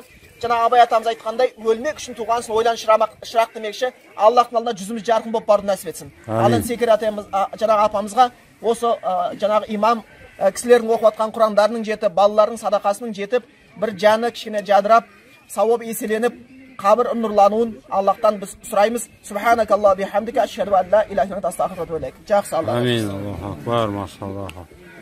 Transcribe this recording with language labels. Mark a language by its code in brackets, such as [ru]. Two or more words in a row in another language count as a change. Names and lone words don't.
[kk] Жаңа Абай атамыз айтқандай, өлмек үшін туғансын, ойлан шырақ демекші, Аллахтың алдына жүзіміз жарқын болып барды нәсіп етсін. Алын Секер атамыз, жаңағы апамызға осы жаңағы имам кісілердің оқып атқан құрандарының жетіп, балалардың садақасының жетіп, бір жаны кішкене жадырап, сауап еселеніп, қабір нұрлануын Аллахтан біз сұраймыз. [ar] سبحانك اللهم وبحمدك أشهد أن لا إله إلا أنت أستغفرك وأتوب إليك. [kk] Жақсы, Алла. [ar] آمين الله أكبر ما شاء الله.